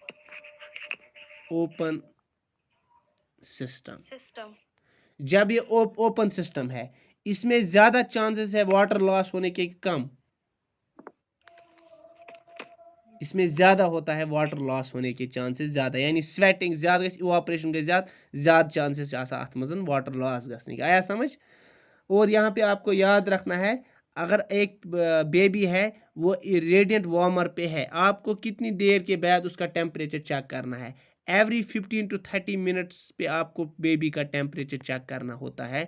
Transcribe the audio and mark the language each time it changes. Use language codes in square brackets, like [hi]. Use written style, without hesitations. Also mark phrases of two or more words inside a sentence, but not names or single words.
[en] open system. [ur] جب یہ [en] open system [ur] ہے اس میں زیادہ چانسز ہے [en] water loss [ur] ہونے کے کم، اس میں زیادہ ہوتا ہے [en] water loss [ur] ہونے کے چانسز زیادہ، یعنی [ks] سویٹنگ زیادہ گژھِ، ایواپریشن گژھِ زیادہ چانسز چھِ آسان اتھ منٛز واٹر لاس گژھنٕکۍ. [ur] آیا سمجھ؟ اور یہاں پہ آپ کو یاد رکھنا ہے اگر ایک بیبی ہے وہ [en] radiant warmer [ur] پہ ہے، آپ کو کتنی دیر کے بعد اس کا ٹیمپریچر چیک کرنا ہے؟ [en] every 15 to 30 minutes [ur] پہ آپ کو بیبی کا ٹیمپریچر چیک کرنا ہوتا ہے.